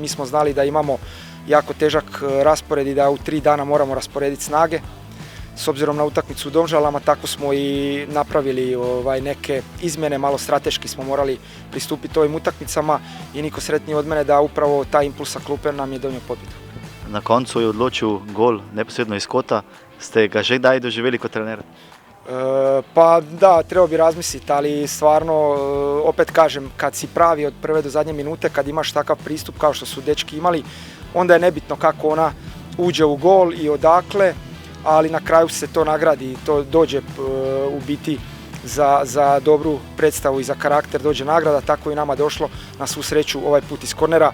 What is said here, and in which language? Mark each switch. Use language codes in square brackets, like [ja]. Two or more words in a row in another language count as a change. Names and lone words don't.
[hr] Mi smo znali da imamo jako težak raspored i da u 3 dana moramo rasporediti snage. S obzirom na utakmicu u Domžalama, tako smo i napravili neke izmjene, malo strateški smo morali pristupiti ovim utakmicama i niko sretniji od mene da upravo taj impuls sa klupe nam je donio pobjedu. [sl] Na koncu je odločil gol neposredno iz kota. Ste ga že kdaj doživjeli kot trener? [hr] Pa da, trebao bi razmisliti, ali stvarno, opet kažem, kad si pravi od prve do zadnje minute, kad imaš takav pristup kao što su dečki imali, onda je nebitno kako ona uđe u gol i odakle, ali na kraju se to nagradi i to dođe u biti za dobru predstavu i za karakter dođe nagrada, tako i nama došlo na svu sreću ovaj put iz kornera.